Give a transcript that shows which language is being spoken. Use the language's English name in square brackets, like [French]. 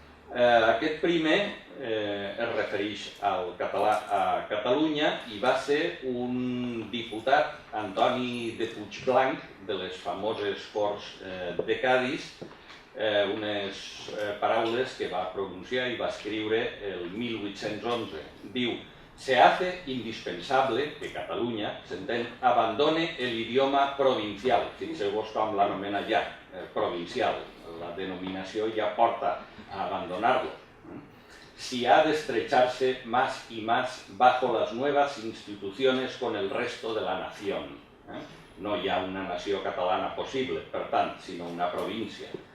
[Catalan] Aquest primer es refereix al català a Catalunya i va ser un diputat, Antoni de Puigblanc, de les famoses Corts de Cadis, unes paraules que va pronunciar i va escriure el 1811. [Spanish] Diu: se hace indispensable que Catalunya, s'entén, abandone el idioma provincial. [Catalan] Fixeu-vos com l'anomena ja, provincial. La denominació ja porta a abandonar-lo. [Spanish] Si ha de estrecharse más y más bajo las nuevas instituciones con el resto de la nación. [Catalan] No hi ha una nació catalana possible, per tant, sinó una província.